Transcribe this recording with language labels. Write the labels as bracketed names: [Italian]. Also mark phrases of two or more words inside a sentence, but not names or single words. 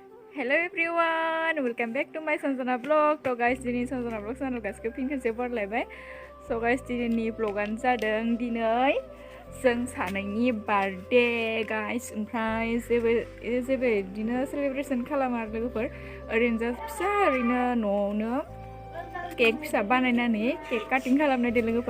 [English] Hello everyone, welcome back to my Sanjana vlog. So guys, [Bodo] दिनै Sanjana vlog channel गासिबो फिन खेबसे बरलायबाय. [English] So guys, [Bodo] दिनैनि vlogआनो जादों दिनै जों सानैनि बार्थडे guys. ओमफ्राय जेबो बिदिनो सेलिब्रेशन खालामा आरो लोगोफोर. ओरैनो जास्ट फिसा ओरैनो न'आवनो केक फिसा बानायनानै [English] cake cutting [Bodo] खालामनायदो लोगोफोर.